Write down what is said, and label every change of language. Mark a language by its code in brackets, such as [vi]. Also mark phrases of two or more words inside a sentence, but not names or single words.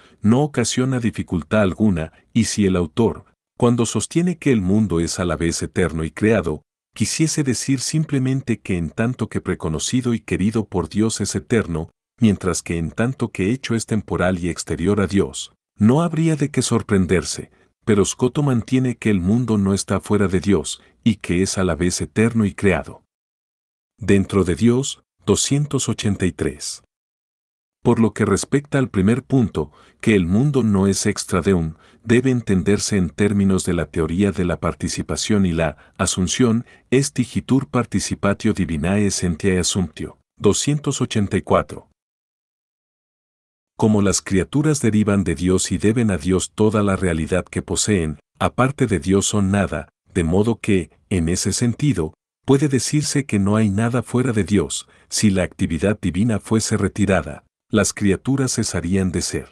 [es] no ocasiona dificultad alguna, y si el autor, cuando sostiene que el mundo es a la vez eterno y creado, quisiese decir simplemente que en tanto que preconocido y querido por Dios es eterno, mientras que en tanto que hecho es temporal y exterior a Dios, no habría de qué sorprenderse, pero Scotto mantiene que el mundo no está fuera de Dios, y que es a la vez eterno y creado. Dentro de Dios, 283. Por lo que respecta al primer punto, que el mundo no es [la] extra deum, [es] debe entenderse en términos de la teoría de la participación y la asunción, [la] est igitur participatio divinae essentiae assumptio, 284. [es] Como las criaturas derivan de Dios y deben a Dios toda la realidad que poseen, aparte de Dios son nada, de modo que, en ese sentido, puede decirse que no hay nada fuera de Dios. Si la actividad divina fuese retirada, las criaturas cesarían de ser.